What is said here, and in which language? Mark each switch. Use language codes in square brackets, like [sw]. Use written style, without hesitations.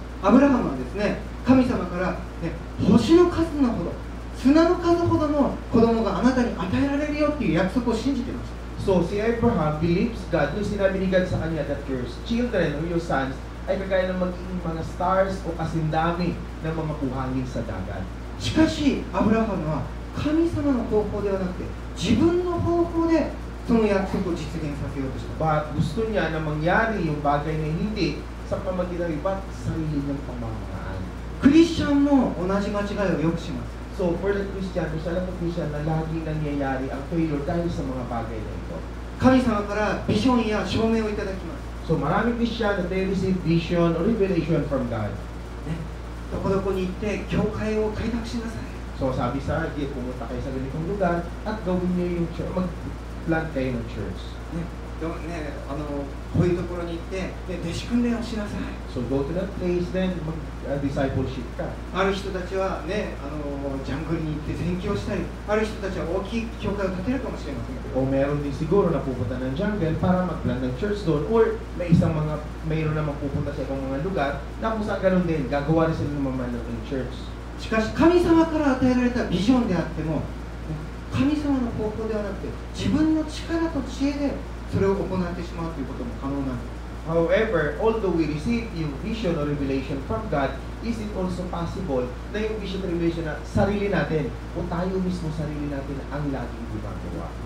[ja] アブラハムはですね、神様から、ね、星の数のほど、砂の数ほどの子供があなたに与えられるよっていう約束を信じていました。 [tl] So, si Abraham believes God, nung sinabi ni God sa kanya [en] that your children or your sons [tl] ay kagaya ng magiging mga stars o kasindami ng mga buhangin sa dagat. [ja] しかしアブラハムは神様の方法ではなくて自分の方法でその約束を実現させようとした。 [tl] But gusto niya na mangyari yung bagay na hindi sa pamagitan ng iba't sarili niyang pamamaraan. [ja] クリスチャンも同じ間違いをよくします。 [en] So, for the Christian, [tl] sa lahat ng Christian na laging nangyayari ang failure dahil sa mga bagay na ito. [ja] 神様からビジョンや証明をいただきます。 [tl] So, maraming Christian [en] that they receive vision or revelation from God. [ja] ね、どこどこに行って教会を開拓しなさい。 [tl] So, sabi sa atin, pumunta kayo sa ganitong lugar at gawin niyo yung church, mag-plant kayo ng church. [ja] ね、こういうところに行って、ね、弟子訓練をしなさい。 [en] So, go to that place, then [tl] mag-discipleship ka. [ja] ある人たちはね、ジャングルに行って宣教したり、ある人たちは大きい教会を建てるかもしれませんけど、 [tl] O meron din siguro na pupunta ng jungle para mag-plant ng church doon, or mayroon naman pupunta sa ibang mga lugar na kung saan ganun din, gagawa rin sila ng mga ng church. [ja] しかし神様から与えられたビジョンであっても、神様の方法ではなくて自分の力と知恵でそれを行ってしまうということも可能なんです。 [en] However, although we receive yung vision or revelation from God, is it also possible na yung vision or revelation [tl] na sarili natin o tayo mismo sarili natin ang laging gumagawa?